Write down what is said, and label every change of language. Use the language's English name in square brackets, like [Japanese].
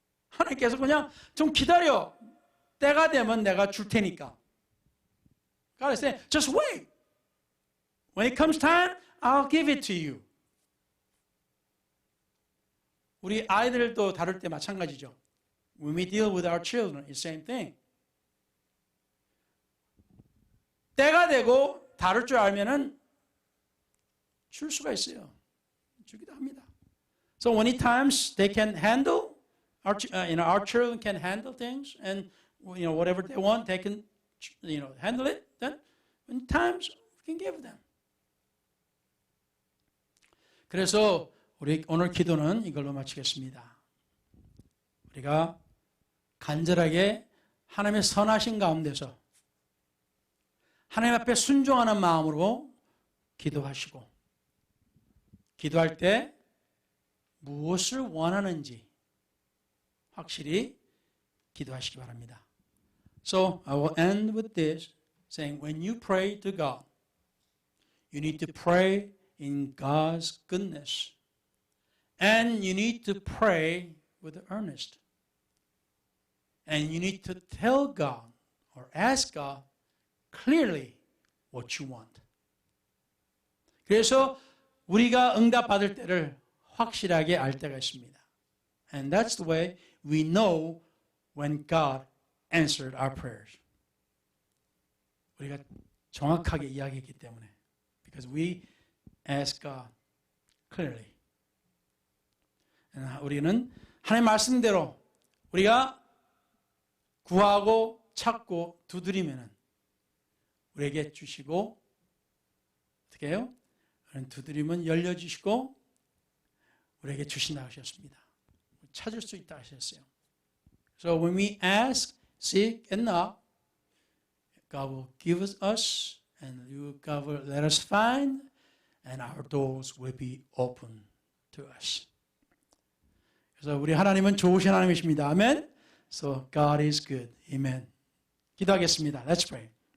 [Korean] 하나님께서 그냥 좀 기다려. 때가 되면 내가 줄 테니까. [English] God is saying, just wait. When it comes time, I'll give it to you. [Korean] 우리 아이들도 다룰 때 마찬가지죠. [English] When we deal with our children, it's the same thing. [Korean] 때가 되고 다룰 줄 알면은 줄 수가 있어요. 주기도 합니다. [English] So many times they can handle, our children can handle things, and whatever they want, they can, handle it. Then, when times we can give them. [Korean] 그래서 우리 오늘 기도는 이걸로 마치겠습니다. 우리가 간절하게 하나님의 선하신 가운데서 하나님 앞에 순종하는 마음으로 기도하시고 기도할 때 무엇을 원하는지 확실히 기도하시기 바랍니다. [English] So I will end with this saying when you pray to God, you need to pray in God's goodness. And you need to pray with earnest. And you need to tell God or ask God clearly what you want. [Korean] 그래서 우리가 응답받을 때를 확실하게 알 때가 있습니다. [English] And that's the way we know when God answered our prayers. [Korean] 우리가 정확하게 이야기했기 때문에. [English] Because we ask God clearly. [Korean] 우리는 하나님 말씀대로 우리가 구하고 찾고 두드리면은 우리에게 주시고 어떻게 해요? 두드리면 열려주시고 우리에게 주신다 하셨습니다. 찾을 수 있다 하셨어요. [English] So when we ask, seek, and knock, God will give us, and God will let us find, and our doors will be open to us. [Korean] 그래서 우리 하나님은 좋으신 하나님이십니다. 아멘. [English] So God is good. Amen. [Korean] 기도하겠습니다. [English] Let's pray.